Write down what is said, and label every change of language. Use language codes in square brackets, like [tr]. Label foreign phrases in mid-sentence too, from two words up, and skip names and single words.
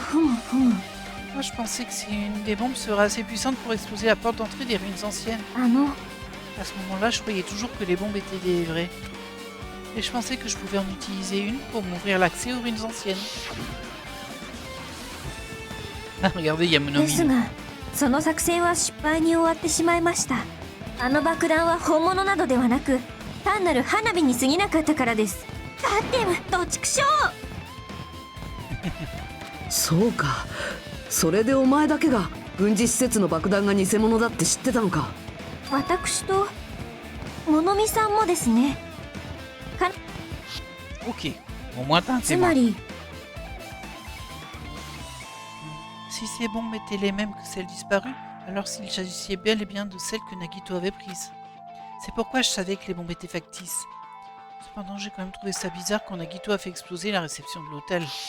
[fr] Moi, je pensais que une des bombes serait assez puissante pour exploser la porte d'entrée des ruines anciennes. Ah non. À ce moment-là, je croyais toujours que les bombes étaient des vraies. Et je pensais que je pouvais en utiliser une pour m'ouvrir l'accès aux ruines anciennes. Ah, regardez, il y a Monomi. [ja] その作戦は失敗に終わってしまいました。あの爆弾は本物などではなく、単なる花火に過ぎなかったからです。だってどちくしょう。そうか。それでお前だけが軍事施設の爆弾が偽物だって知ってたのか。私と物見さんもですね。 [fr] Ok, au moins t'as un [ja] つ [fr] témoin. [ja] まり [fr] Si ces bombes étaient les mêmes que celles disparues, alors s'il s'agissait bel et bien de celles que Nagito avait prises. C'est pourquoi je savais que les bombes étaient factices. Cependant, j'ai quand même trouvé ça bizarre quand Nagito a fait exploser la réception de l'hôtel.